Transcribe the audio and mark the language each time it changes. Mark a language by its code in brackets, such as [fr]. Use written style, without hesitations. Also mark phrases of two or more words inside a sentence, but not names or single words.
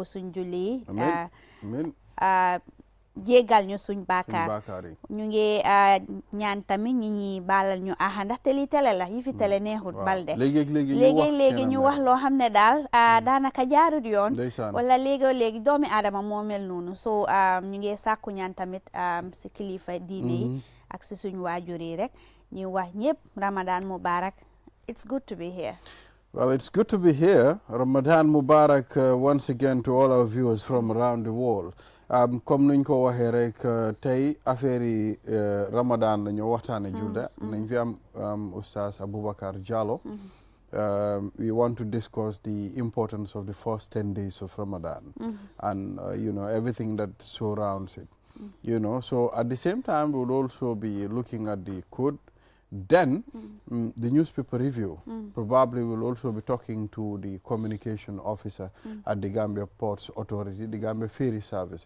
[wo] suñ julli yi jégal ñu suñ baakaar ñu ngi ñaan tamit ñi baalal ñu aha ndaxte lii tele la yi fi tele neexut balde léegi ñu wax loo xam ne daal daanaka jaarut yoon wala léegi doomi aadama moo mel noonu so ñu ngi sàkku ñaan tamit si kilifa diine yi ak si suñ waajur yi rek ñu wax ñëpp [ar] رمضان مبارك. [en] It's good to be here. Well, it's good to be here. [ar] رمضان مبارك [en] once again to all our viewers from around the world. [wo] Comme nuñ ko waxee rek tey affaire yi Ramadan la ñu waxtaane Julde nañ fi am Oustaz Aboubacar Jallow. [en] We want to discuss the importance of the first 10 days of Ramadan and everything that surrounds it. So at the same time we'll also be looking at the code. Then the newspaper review. Probably we'll also be talking to the communication officer at the Gambia Ports Authority, the Gambia Ferry Service.